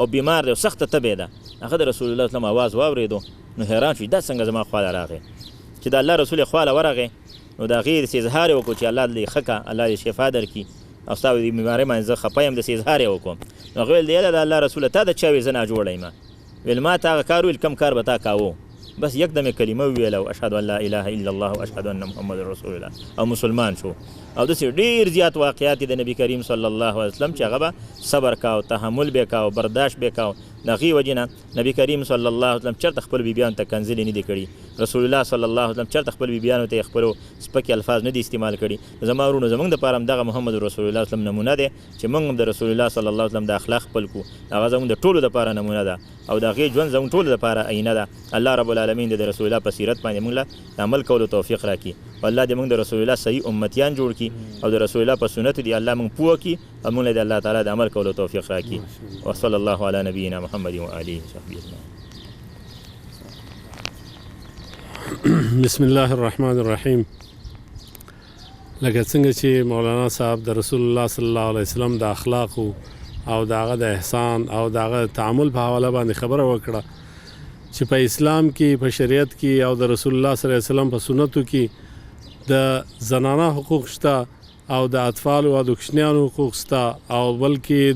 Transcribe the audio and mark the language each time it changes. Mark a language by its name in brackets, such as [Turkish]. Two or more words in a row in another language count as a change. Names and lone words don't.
[Pashto] بیمار دی او سخته تبې ده هغه د رسول الله [Arabic] صلی الله علیه وسلم [Pashto] اواز واورېدو نو حیران شو دا څنګه زما خواله راغی چې د الله رسول خواله ورغی نو د هغې داسې اظهار یې وکړو چې الله دې ښه کړه الله دې شفا درکړي او ستا د بیمارۍ باندې زه خفه یم داسې اظهار یې وکړو نو هغه ویل د یاله د الله رسوله تا د چا ویل زه ناجوړه یم ویل ما ته هغه کار ویل کم کار به تا کاوه بس یکدم یې کلمه وویله او [Arabic] اشهد ان لا اله الا الله و اشهد ان محمد رسول الله [Pashto] او مسلمان شو او داسې ډېر زیات واقعات دي د نبي کریم صلی [Arabic] الله علیه وسلم [Pashto] چې هغه به صبر کاو تحمل به کاو برداشت به کاو د هغې وجې نه نبي کریم [Arabic] صلی الله علیه وسلم [Pashto] چېرته خپل بیبیانو ته کنځلې نه دي کړي رسول الله [Arabic] صلی الله علیه [Pashto] وسلم چېرته خپل بیبیانو ته یې خپلو سپکې الفاظ نه دي استعمال کړي زما ورونو زموږ دپاره هم دغه محمد رسول الله وسلم نمونه دی چې موږ هم د رسول الله [Arabic] صلی الله علیه وسلم [Pashto] د اخلاق خپل کړو هغه زموږ د ټولو دپاره نمونه ده او د هغې ژوند زموږ ټولو دپاره آینه ده [Arabic] الله رب العالمین [Pashto] د رسول الله په سیرت باندې موږ له د عمل کولو توفیق راکړي او الله دې موږ د رسول الله صحیح امتیان جوړ کړي او د رسول الله په سنتو دې الله موږ پوه کړي او موږ له د الله تعالی د عمل کولو توفیق راکړي [Arabic] وصلی الله علی نبینا محمد و آله وصحبه اجمعین بسم الله الرحمن الرحیم [Pashto] لکه څنګه چې مولانا صاحب د رسول الله [Arabic] صلی الله علیه وسلم [Pashto] د اخلاقو او د هغه د احسان او د هغه تعامل په حواله باندې خبره وکړه چې په اسلام کې په شریعت کې او د رسول الله [Arabic] صلی الله علیه وسلم [Pashto] په سنتو کې د زنانه حقوق شته او د اطفالو او د کوچنیانو حقوق شته او بلکې د